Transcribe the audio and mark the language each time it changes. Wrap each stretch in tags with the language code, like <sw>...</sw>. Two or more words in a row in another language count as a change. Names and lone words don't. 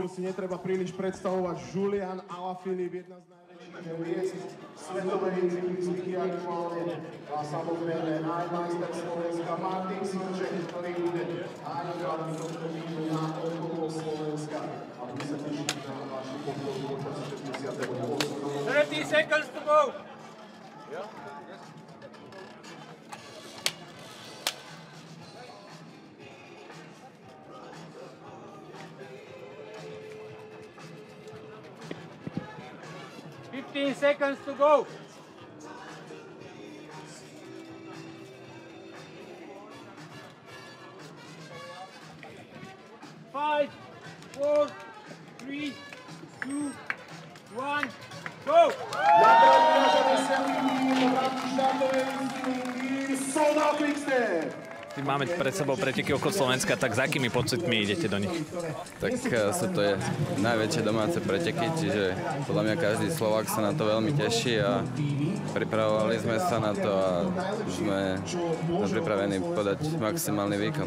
<sk>Si netreba príliš predstavovať. Julian Alaphilippe, jedna z najväčších svetovej cyklistiky aktuálne. A samozrejme aj majster Slovenska Martin Jurík, ktorý bude aj hlavný tohto týmu na okolo Slovenska. A my sa tešíme na vašu podporu počas 68.</sk> <en>30 seconds to go! Seconds to go. 5, 4, 3, 2, 1, go!</en> <sk>Máme pred sebou preteky okolo Slovenska, tak za akými pocitmi idete do nich? Tak sú to najväčšie domáce preteky, čiže podľa mňa každý Slovák sa na to veľmi teší a pripravovali sme sa na to a sme pripravení podať maximálny výkon.</sk>